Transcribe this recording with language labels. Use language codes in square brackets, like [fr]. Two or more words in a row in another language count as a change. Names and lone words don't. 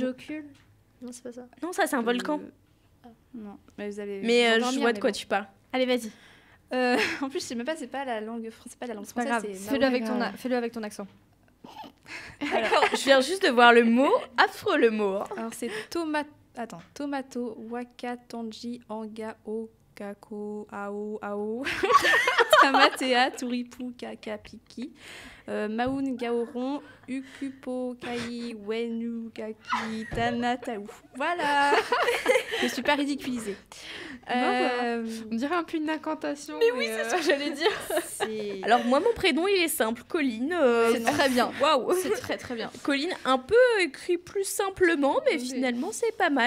[fr] effragiocule. Non, c'est pas ça. Non, ça c'est un volcan. Non, mais vous allez. Mais vous je endormir, vois de mais quoi bon. tu parles. Allez, vas-y. En plus, je sais même pas, c'est pas la langue française, c'est pas la langue C'est pas française. grave. c'est Fais-le avec, grave. fais-le avec ton accent. D'accord, je viens juste de voir le mot, affreux le mot. Hein. [mi] Alors c'est tomato, waka, tanji, anga, o, kako, ao, ao, tamatea, turipu, kaka, piki, maun, gaoron, ukupo, kai, wenu, kaki, tanataou. [fr] Voilà. Je suis pas ridiculisée. On dirait un peu une incantation. Mais oui, c'est ce que j'allais dire. c'est... Alors moi mon prénom il est simple, Colline. C'est très bien. Waouh. C'est très très bien. Colline un peu écrit plus simplement, mais Oui. finalement c'est pas mal.